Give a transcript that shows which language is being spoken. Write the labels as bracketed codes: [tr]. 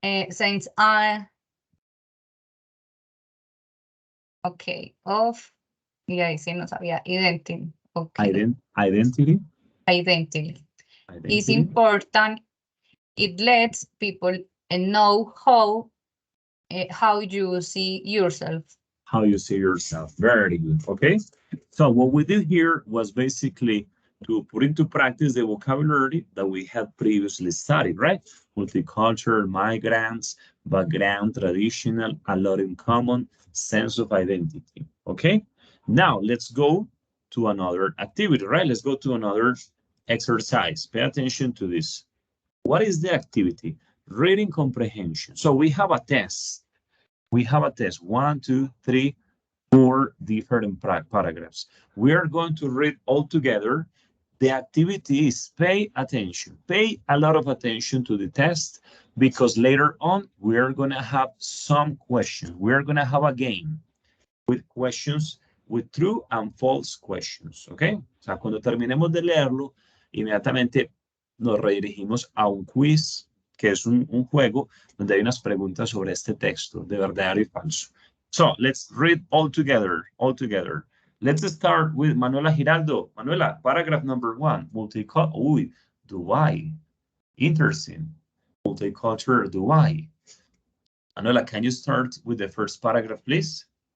[en] Since I, okay, of, [es] y ahí sí no sabía, [en] identity, okay. Identity. Identity. Is important. It lets people know how you see yourself. How you see yourself. Very good. Okay. So what we did here was basically to put into practice the vocabulary that we had previously studied, right? Multicultural, migrants, background, traditional, a lot in common, sense of identity, okay? Now, let's go to another activity, right? Let's go to another exercise. Pay attention to this. What is the activity? Reading comprehension. So we have a test. We have a test. 1, 2, 3, 4 different paragraphs. We are going to read all together. The activity is pay attention. Pay a lot of attention to the test because later on we are going to have some questions. We are going to have a game with questions, with true and false questions, ¿ok? [es] O sea, cuando terminemos de leerlo, inmediatamente nos redirigimos a un quiz, que es un juego donde hay unas preguntas sobre este texto de verdadero y falso. [en] So, let's read all together, all together. Let's start with Manuela Giraldo. Manuela, paragraph number 1, multicultural, Dubai. Interesting. Multicultural Dubai. Manuela, can you start with the first paragraph, please?